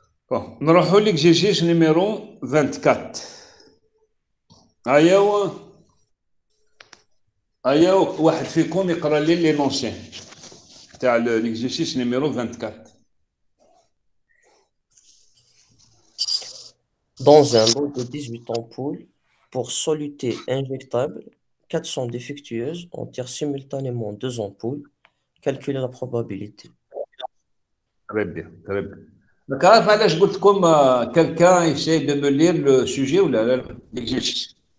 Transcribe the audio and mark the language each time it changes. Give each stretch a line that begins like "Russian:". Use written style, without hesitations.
French: Bon,
Arabic: نروحوا
French: l'exercice numéro 24.
Arabic: أيوة واحد فيكم يقرأ لي
French: l'énoncé
Arabic: تاع
French: l'exercice numéro 24. Dans un lot de 18 ampoules, pour soluté injectable, 400 défectueuses, on tire simultanément 2 ampoules. Calculer la probabilité. Très bien, très bien. Donc, là, je goûte comme quelqu'un essaie de me lire le sujet ou l'exercice.